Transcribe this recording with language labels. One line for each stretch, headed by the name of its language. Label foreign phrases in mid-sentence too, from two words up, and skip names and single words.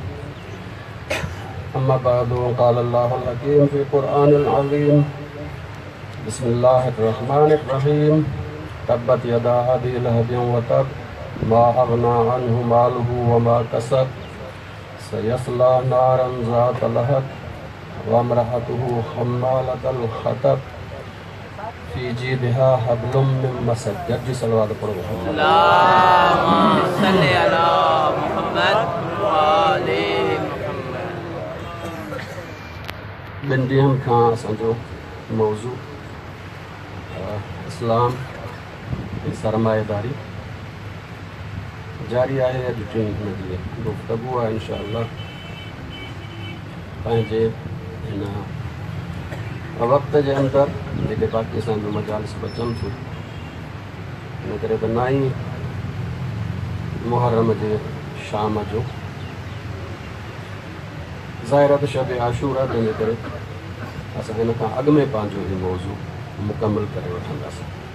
Arabic: أما بعد قال الله الحكيم في القرآن العظيم بسم الله الرحمن الرحيم تبت يدا أبي لهب وتب ما أغنى عنه ماله وما كسب سيصلى نارا ذات لهب وامرأته حمالة الحطب في جيدها حبل من مسد.
Sindhi: जल्दी सलवात पढ़ो।
Arabic: اللهم صل على محمد وآل محمد.
Sindhi: ॿिनि ॾींहंनि खां असांजो मौज़ू इस्लाम ऐं सरमाएदारी जारी आहे। अॼु टीं हुनजी गुफ़्तगू आहे इंशाअल्लाह। पंहिंजे हिन वक़्त जे अंदरि जेके बाक़ी असांजो मजालिस बचनि थियूं, इन करे त 9 मुहर्रम जे शाम जो ज़ाहिर त शब आशूरा, तंहिंजे करे असां हिन खां अॻु में पंहिंजो ही मौज़ू मुकमिल करे वठंदासीं।